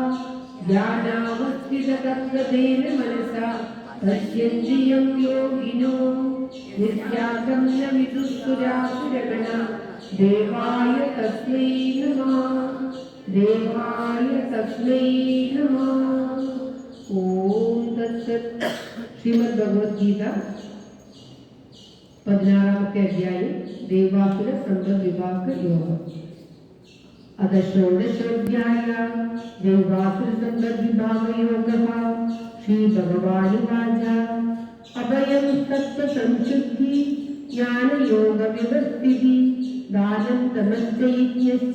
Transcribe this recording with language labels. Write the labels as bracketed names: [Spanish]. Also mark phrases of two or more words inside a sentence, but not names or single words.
[Sanskrit] ध्यानावस्थिततत्त्वतेन मनसा पश्यन्ति यं योगिनो नित्यातं न विदुःसुरासुरगणा देवाय तस्मै नमः. देवाय तस्मै नमः. ओम तत्सत्. श्रीमद् भगवद्गीता [Malayalam] 16-ാമത്തെ അധ്യായം ദേവാസുര സമ്പദ്വിഭാഗ യോഗം. [Sanskrit] अथ षोडशोऽध्यायः दैवासुरसम्पद्विभागयोगः. श्रीभगवानुवाच अभयं सत्त्वसंशुद्धिः ज्ञानयोगव्यवस्थितिः दानं तमश्चैज्ञश्च